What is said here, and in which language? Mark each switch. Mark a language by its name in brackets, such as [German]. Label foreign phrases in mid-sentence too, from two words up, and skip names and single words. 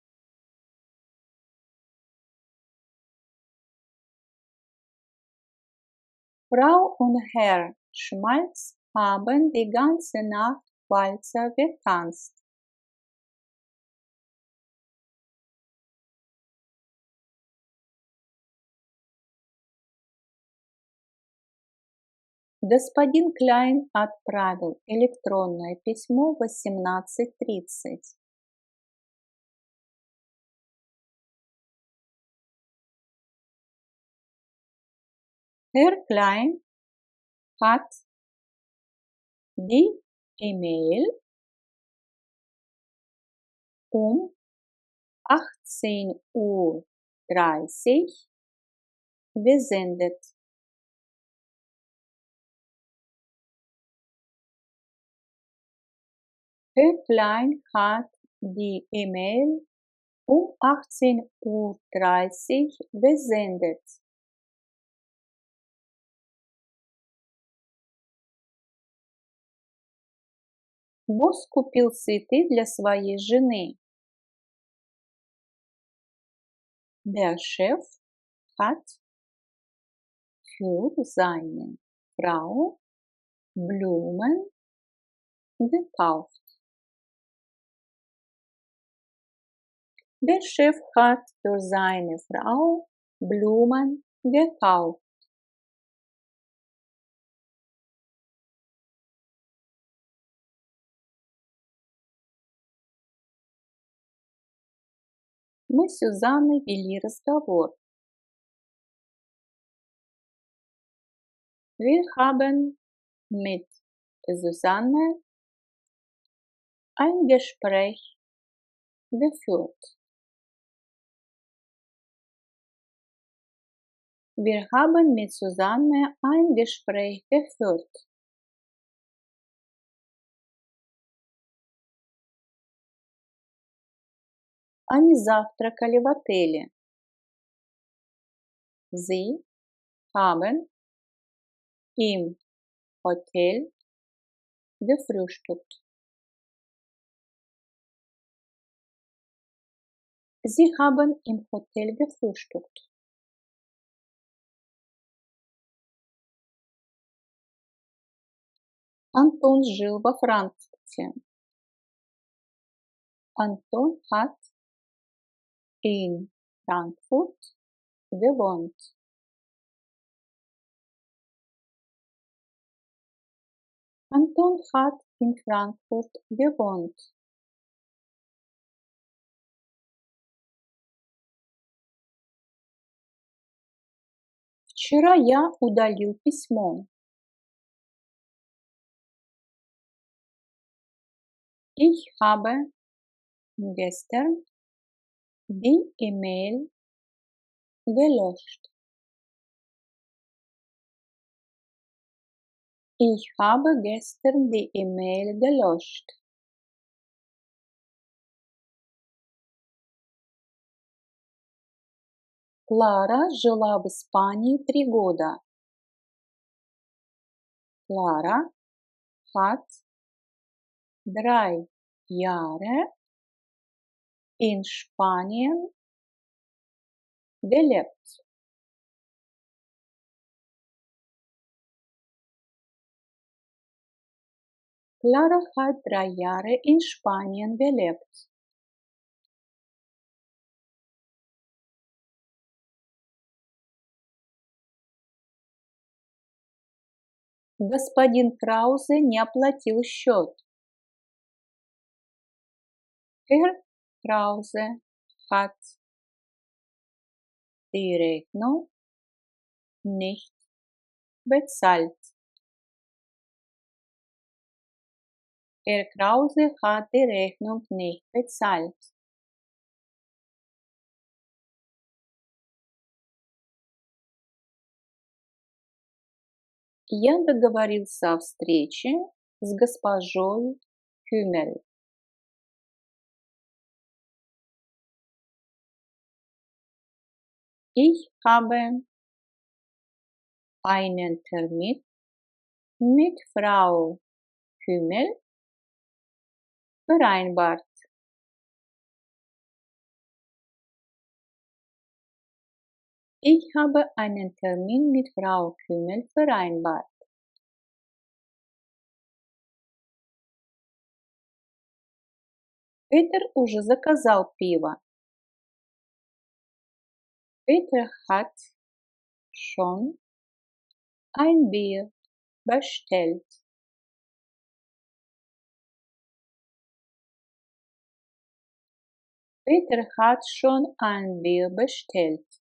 [German] Frau und Herr Schmalz haben die ganze Nacht Walzer getanzt. [Russian] Господин Klein отправил электронное письмо в 18:30. [German] Herr Klein hat die E-Mail um 18:30 Uhr gesendet. Herr Klein hat die E-Mail um 18:30 Uhr gesendet. [Russian] Босс купил цветы для своей жены. [German] Der Chef hat für seine Frau Blumen gekauft. Der Chef hat für seine Frau Blumen gekauft. [Russian] Мы с Сюзанной вели разговор. [German] Wir haben mit Susanne ein Gespräch geführt. Wir haben mit Susanne ein Gespräch geführt. [Russian] Они завтракали в отеле. [German] Sie haben im Hotel gefrühstückt. Sie haben im Hotel gefrühstückt. [Russian] Антон жил во Франкфурте. [German] Антон hat in Frankfurt gewohnt. Антон hat in Frankfurt gewohnt. [Russian] Вчера я удалил письмо. [German] Ich habe gestern die E-Mail gelöscht. Ich habe gestern die E-Mail gelöscht. [Russian] Клара жила в Испании 3 года. [German] Clara hat 3 Jahre in Spanien gelebt. Clara hat 3 Jahre in Spanien gelebt. [Russian] Господин Краузе не оплатил счет. [German] Herr Krause hat die Rechnung nicht bezahlt. Herr Krause hat die Rechnung nicht bezahlt. [Russian] Я договорился о встрече с госпожой Кюмель. [German] Ich habe einen Termin mit Frau Kümmel vereinbart. Ich habe einen Termin mit Frau Kümmel vereinbart. [Russian] Peter уже заказал пиво. [German] Peter hat schon ein Bier bestellt. Peter hat schon ein Bier bestellt.